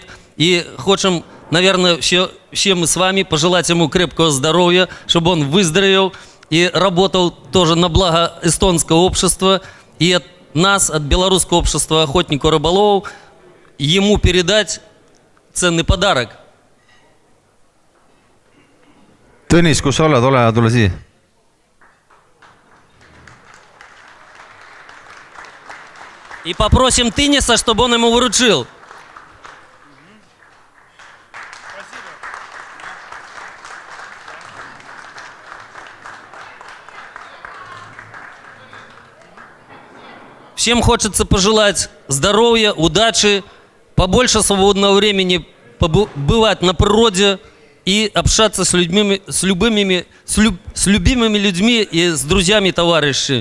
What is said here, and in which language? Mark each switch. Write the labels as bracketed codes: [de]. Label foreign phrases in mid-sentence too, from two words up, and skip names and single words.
[ru] И хотим, наверное, все мы с вами пожелать ему крепкого здоровья, чтобы он выздоровел и работал тоже на благо эстонского общества. И от нас, от Белорусского общества охотников и рыболовов, ему передать ценный подарок. [et] Tõnis, kus sa oled? Ole ja tule siia. [ru] И попросим Тыниса, чтобы он ему вручил. Всем хочется пожелать здоровья, удачи, побольше свободного времени бывать на природе и общаться с любимыми людьми и с друзьями и товарищами.